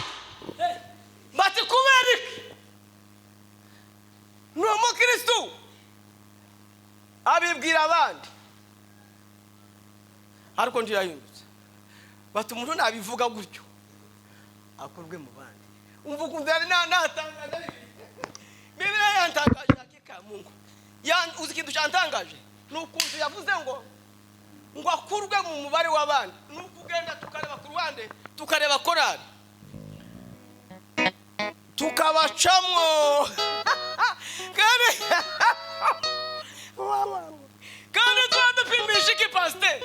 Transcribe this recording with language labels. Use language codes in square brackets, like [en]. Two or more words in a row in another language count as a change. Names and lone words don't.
[rw] Bati kubera ni umukristo abibwira abandi ariko ntiyahindutse. Bati umuntu nabivuga gutyo akorwe mu bandi. Umva ukuntu ari natangaje. Biblia yantangaje [sw] hakika Mungu. [rw] Uzi ikintu cyantangaje n'ukuntu yavuze ngo akurwe mu mubare w'abandi. N'ukugenda tukareba ku ruhande tukareba korali tukabacamwo kandi tudupimisha iki pastor?